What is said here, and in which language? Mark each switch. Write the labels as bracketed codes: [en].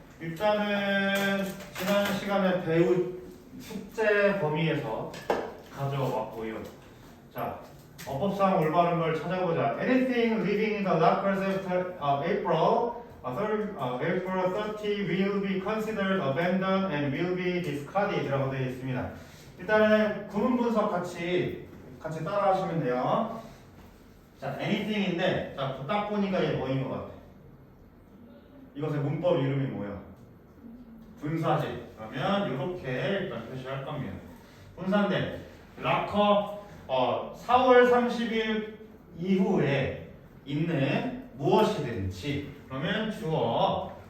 [ko] 일단은 지난 시간에 배운 숙제 범위에서 가져왔고요. 자, 어법상 올바른 걸 찾아보자. [en] Anything living in the lockers after April 30 will be considered abandoned and will be discarded 라고 되어 있습니다. [ko] 일단은 구문 분석 같이 따라 하시면 돼요. 자, anything인데, 자, 딱 보니까 얘 뭐인 것 같아? 이것의 문법 이름이 뭐야? 분사지. 그러면 이렇게 일단 표시할 겁니다. 분사인데, 락커 4월 30일 이후에 있는 무엇이든지, 그러면 주어.